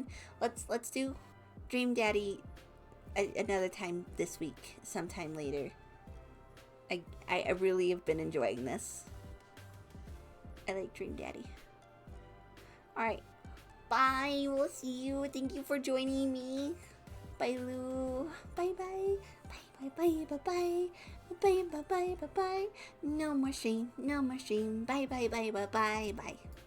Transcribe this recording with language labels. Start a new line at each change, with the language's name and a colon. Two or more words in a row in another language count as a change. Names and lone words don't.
English: Let's do Dream Daddy another time this week, sometime later. I really have been enjoying this. I like Dream Daddy. Alright. Bye. We'll see you. Thank you for joining me. Bye, Lou. Bye bye. Bye bye bye bye bye bye bye bye bye bye. No more shame. No more shame. Bye bye bye bye bye bye.